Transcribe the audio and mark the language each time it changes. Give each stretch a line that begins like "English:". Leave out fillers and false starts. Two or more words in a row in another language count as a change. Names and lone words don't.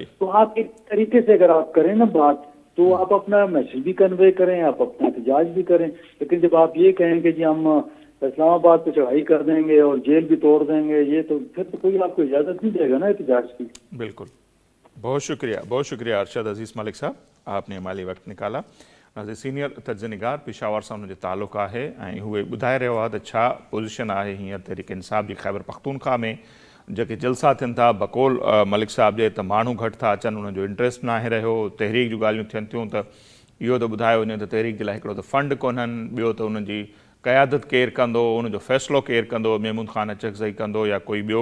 Urdu: تو آپ ایک طریقے سے اگر آپ کریں نا بات، تو آپ اپنا میسج بھی کنوے کریں، آپ اپنا احتجاج بھی کریں. لیکن جب آپ یہ کہیں کہ جی ہم اسلام آباد پہ چڑھائی کر دیں گے اور جیل بھی توڑ دیں گے، یہ تو پھر تو کوئی آپ کو اجازت نہیں دے گا نا احتجاج کی. بالکل. بہت شکریہ ارشد عزیز ملک صاحب، آپ نے ہمارے وقت نکالا.
Sindhi: सीनियर तर्जनिगार पेशावर सां हुनजो तालुक़ आहे ऐं उहे ॿुधाए रहियो आहे त छा पोज़ीशन आहे हींअर तहरीक इंसाफ़ जी खैबर पख्तूनख्वा में जेके जलसा थियनि था बकौल मलिक साहब जे त माण्हू घटि था अचनि, उन्हनि जो इंट्रस्ट न आहे रहियो। तहरीक जूं ॻाल्हियूं थियनि थियूं त इहो त ॿुधायो वञे त तहरीक जे लाइ हिकिड़ो त फंड कोन्हनि, ॿियो त उन्हनि जी क़यादत केरु कंदो, उनजो फ़ैसिलो केरु कंदो, महमूद ख़ान अचकज़ई कंदो या कोई ॿियो।